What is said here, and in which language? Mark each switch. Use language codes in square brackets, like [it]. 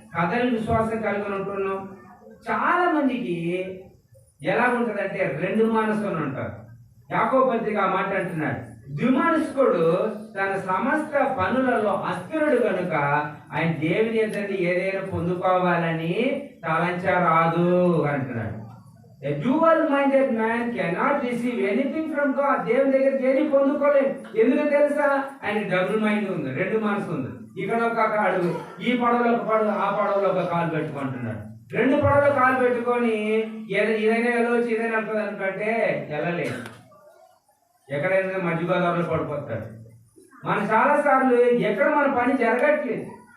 [te] కథని విశ్వాసం కలిగి ఉంటున్నాం. చాలా మందికి ఎలా ఉంటుందంటే రెండు మనసులు ఉంటారు. యాకోబు పత్రిక ఆ మాట అంటున్నాడు, ద్విమనస్కుడు తన సమస్త పనులలో అస్థిరుడు కనుక ఆయన దేవుని ఎదుట ఏదైనా పొందుకోవాలని తలంచరాదు అంటున్నాడు. [en] A dual-minded man cannot receive anything from God. [te] దేవుని దగ్గరికి ఏది పొందుకోలేదు. ఎందుకు తెలుసా? ఆయన డబుల్ మైండ్ ఉంది, రెండు మనసు ఉంది. ఇక్కడ ఒక అడుగు, ఈ పడవలో ఒక పడవ, ఆ పడవలో ఒక కాలు పెట్టుకుంటున్నాడు. రెండు పడవలో కాలు పెట్టుకొని ఇదైనా వెళ్ళవచ్చు, ఇదైనా వెళ్తుంది అనుకుంటే వెళ్ళలేదు. ఎక్కడైనా మధ్య గోదావరిలో పడిపోతాడు. మన చాలాసార్లు ఎక్కడ మన పని జరగట్లేదు.